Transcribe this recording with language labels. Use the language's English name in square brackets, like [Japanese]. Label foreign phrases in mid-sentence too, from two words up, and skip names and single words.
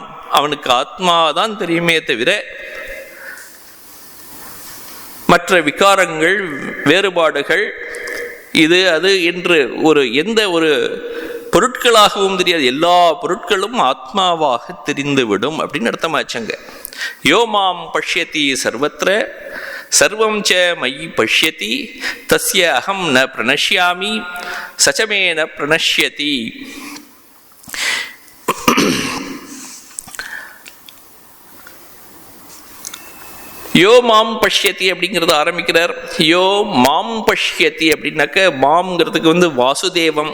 [Tamil] அவனுக்கு ஆத்மாதான் தெரியுமே தவிர மற்ற விகாரங்கள், வேறுபாடுகள், இது அது என்று எந்த ஒரு பொருட்களாகவும் தெரியாது. எல்லா பொருட்களும் ஆத்மாவாக தெரிந்துவிடும் அப்படின்னு அர்த்தமாச்சங்க. [Sanskrit] योमां पश्यति सर्वत्र सर्वं च मयि पश्यति तस्य अहं न प्रणश्यामि सच्चमे न प्रणश्यति. यो मां पश्यति [Tamil] அப்படிங்கிறத ஆரம்பிக்கிறார். [Sanskrit] यो मां पश्यति [Tamil] அப்படின்னாக்க மாம்ங்கிறதுக்கு வாசுதேவம்.